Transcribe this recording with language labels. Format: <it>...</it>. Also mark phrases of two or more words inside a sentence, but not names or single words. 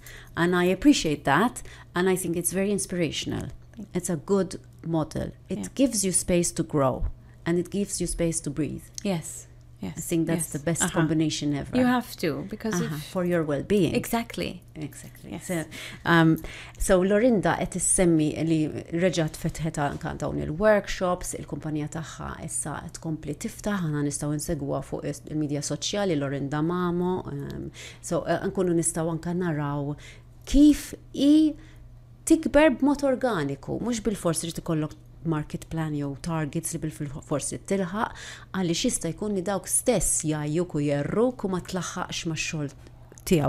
<en>And I appreciate that, and I think it's very inspirational. It's a good model. It gives you space to grow, and it gives you space to breathe. Yes. I think that's the best combination ever. You have to, because for your well-being. Exactly. Yes.</en> <mt>So Lorinda qed issemmi li reġgħet fetħet anke dawn il-workshops, il-kumpanija tagħha issa qed tkompli tiftaħ, aħna nistgħu nsegwa fuq il-medja soċjali Lorinda Mamo. So nkunu nistgħu anke naraw kif tikber b'mod organiku, mhux bil-forsi trid ikollok</mt> <en>market plan</en> <mt>jew targets li bil-forsi tilħaq, għaliex jista' jkun li dawk stess jgħajjuk u jerruk u ma tlaħħaqx max-xogħol tiegħu.</mt>